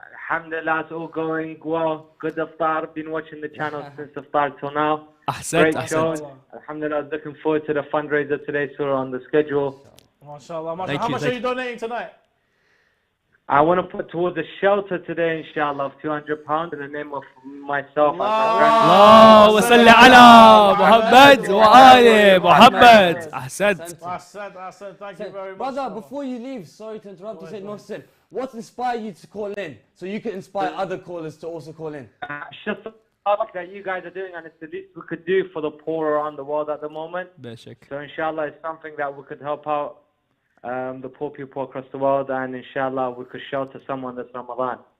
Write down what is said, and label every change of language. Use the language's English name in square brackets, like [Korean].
[English] Alhamdulillah, it's all going well. Good iftar. Been watching the channel since iftar till now. Ahsant, Great show. Alhamdulillah, I was looking forward to the fundraiser today, so we're on the schedule. MashaAllah. How much are you donating tonight? I want to put towards a shelter today, inshallah, of £200 in the name of myself and my grandmother. [Arabic] اللهم صل على محمد وآل محمد. أحسنت. [English] Thank you very much. Brother, before you leave, sorry to interrupt you, Sayyid Mohsin. What inspired you to call in so you can inspire other callers to also call in? Just the work that you guys are doing, and it's the least we could do for the poor around the world at the moment. So inshallah, it's something that we could help out the poor people across the world, and inshallah we could shelter someone this Ramadan.